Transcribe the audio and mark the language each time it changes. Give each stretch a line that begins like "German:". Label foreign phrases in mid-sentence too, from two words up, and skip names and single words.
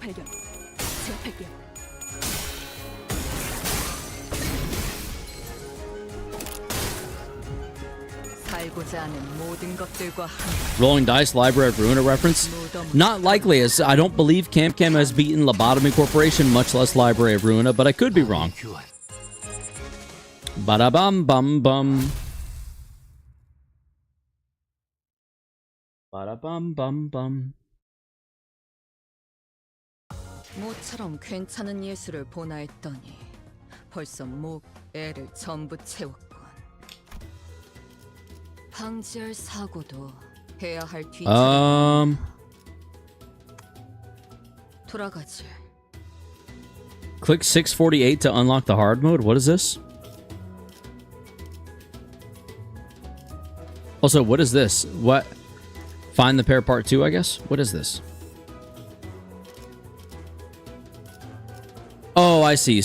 English: Rolling Dice Library of Ruina reference? Not likely, as I don't believe Cam Cam has beaten Lobotomy Corporation, much less Library of Ruina, but I could be wrong. Ba-da-bum bum bum. Ba-da-bum bum bum.
Korean: 모처럼 괜찮은 예술을 보나 했더니 벌써 목, 애를 전부 채웠군. 방지할 사고도 해야 할 뒤처리. 돌아가지.
English: Click 648 to unlock the hard mode. What is this? Also, what is this? What? Find the Pair Part 2, I guess? What is this? Oh, I see.